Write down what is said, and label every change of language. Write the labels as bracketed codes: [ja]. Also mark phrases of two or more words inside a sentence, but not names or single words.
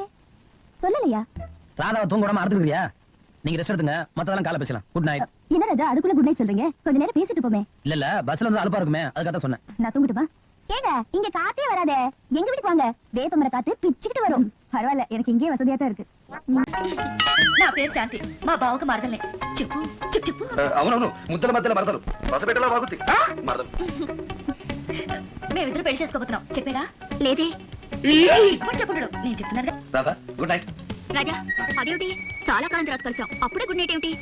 [ta] சொல்லலையா? ராதாவை தூங்க விடாம அறுத்துக்கிறியா? நீங்க ரெஸ்ட் எடுத்துங்க, மத்ததெல்லாம் காலை பேசலாம். [en] Good night. [ta] என்ன ராஜா அதுக்குள்ள [en] good night [ta] சொல்றீங்க? கொஞ்ச நேரம் பேசிட்டு போமே. இல்ல பஸ்ல வந்து அலுப்பா இருக்குமே, அதுக்காக சொன்னேன். நான் தூங்கிட்டுமா? ஏங்க இங்க காத்தே வராதே, எங்க வீட்டுக்கு வாங்க. வேப்பமர காத்து பிச்சுக்கிட்டு வரும். பரவாயில்ல, எனக்கு இங்கே வசதியா தான் இருக்கு. [te] నా పేరు శాంతి, మా బావకు మరదలే. చెప్పు చెప్పు చెప్పు. అవునవును, ముద్దల మధ్యలో మరదలు, బసపెట్టలా బాగుంది మరదలు. మేమిద్దరు పెళ్లి చేసుకోబోతున్నాం. చెప్పాడా? లేదే. ఇప్పుడు చెప్పడు, నేను చెప్తున్నాను. రాధా [en] good night. [te] రాజా అదేమిటి, చాలా కాలం తర్వాత కలిసాం, అప్పుడే [en] good night [te] ఏమిటి?